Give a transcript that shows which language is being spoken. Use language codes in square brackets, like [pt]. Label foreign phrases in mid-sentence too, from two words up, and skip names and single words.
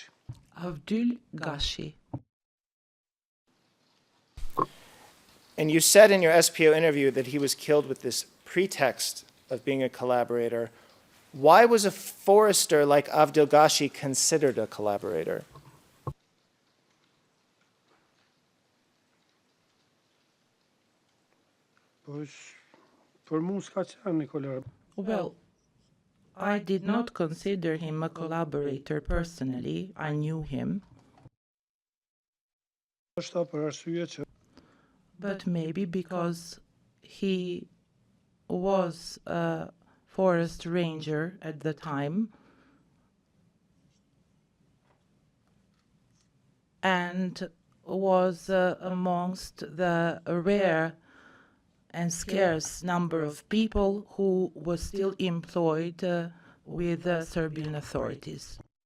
[en] Abdul Gashi. And you said in your SPO interview that he was killed with this pretext of being a collaborator. Why was a forester like Abdul Gashi considered a collaborator? [sq] Po për mua s'ka qenë një kolor. [en] Well, I did not consider him a collaborator personally. I knew him. [sq] Është për arsye që [en] But maybe because he was a forest ranger at the time and was amongst the rare and scarce number of people who was still employed with the Serbian authorities.